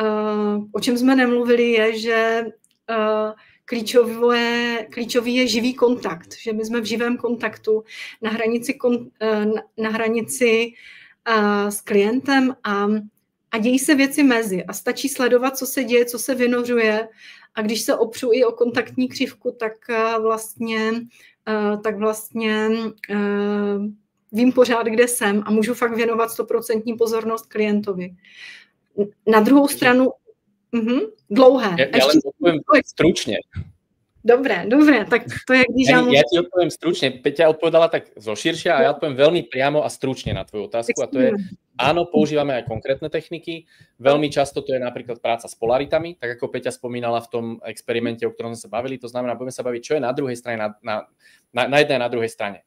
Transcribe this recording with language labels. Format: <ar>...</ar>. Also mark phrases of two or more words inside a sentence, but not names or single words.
<cs>O čem jsme nemluvili je, že klíčový je živý kontakt, že my jsme v živém kontaktu na hranici s klientem a dějí se věci mezi a stačí sledovat, co se děje, co se vynořuje a když se opřu i o kontaktní křivku, tak vlastně vím pořád, kde jsem a můžu fakt věnovat 100% pozornost klientovi. Na druhou stranu dlouhé.</cs> <sk>Ja len odpoviem stručne.</sk> <cs>Dobre, tak to je, když</cs> <sk>ja ti odpoviem stručne. Peťa odpovedala tak zoširšia a ja odpoviem veľmi priamo a stručne na tvoju otázku a to je, áno, používame aj konkrétne techniky. Veľmi často to je napríklad práca s polaritami, tak ako Peťa spomínala v tom experimente, o ktorom sme sa bavili, to znamená, budeme sa baviť, čo je na druhej strane, na jednej a na druhej strane.</sk>